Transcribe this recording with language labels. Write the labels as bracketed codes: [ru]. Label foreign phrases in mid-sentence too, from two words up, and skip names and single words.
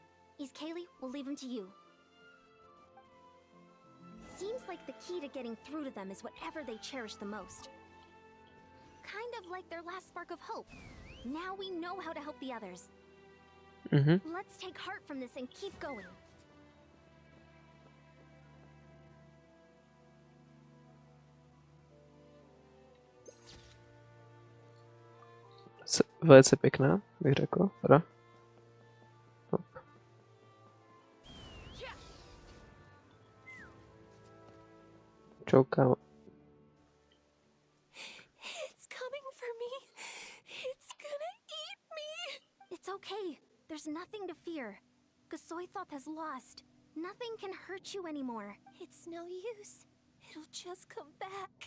[en] Is Kaylee, we'll leave him to you. Seems like the key to getting through to them is whatever they cherish the most. Kind of like their last spark of hope. Now we know how to help the others. Let's take heart from this and keep going. [cs] Velice pěkná, bych řekl. Teda. Hop. Čau, kámo. [en] It's coming for me. It's gonna eat me. It's okay. There's nothing to fear. Gasoithoth has lost. Nothing can hurt you anymore. It's no use. It'll just come back.